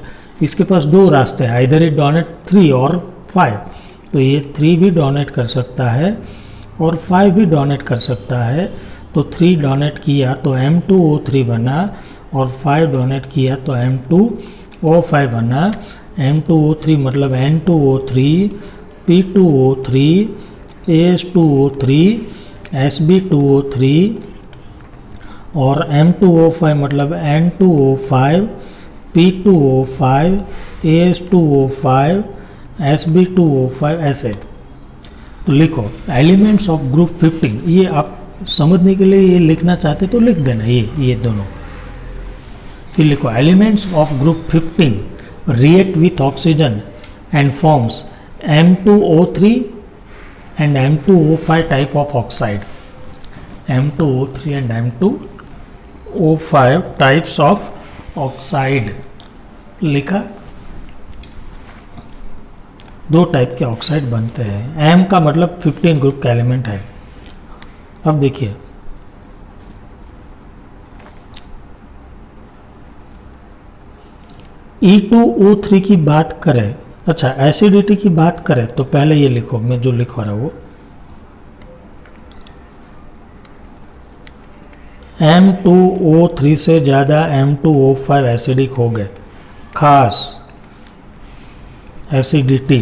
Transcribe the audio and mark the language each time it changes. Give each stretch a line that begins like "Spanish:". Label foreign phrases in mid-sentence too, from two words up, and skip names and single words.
Hindi: इसके पास 2 रास्ते हैं, इधर ही डोनेट 3 और 5। तो ये 3 भी डोनेट कर सकता है और 5 भी डोनेट कर सकता है। तो 3 डोनेट किया तो M2O3 बना, और 5 डोनेट किया तो M2O5 बना। M2O3 मतलब N2O3 P2O3 AS2O3 Sb2O3 और M2O5 मतलब N2O5 P2O5 AS2O5 Sb2O5 ऐसे। तो लिखो
English: elements of group 15,
Hindi: ये आप समझने के लिए ये लिखना चाहते तो लिख देना ये दोनों। फिर लिखो
English: elements of group 15 react with oxygen and forms M2O3 and M2O5 type of oxide. M2O3 and M2O5 types of oxide लिखा।
Hindi: दो टाइप के ऑक्साइड बनते हैं। M का मतलब 15 ग्रुप का एलिमेंट है। अब देखिए E2O3 की बात करें, अच्छा एसिडिटी की बात करें तो पहले ये लिखो, मैं जो लिखवा रहा हूँ M2O3 से ज़्यादा M2O5 एसिडिक हो गए, खास एसिडिटी।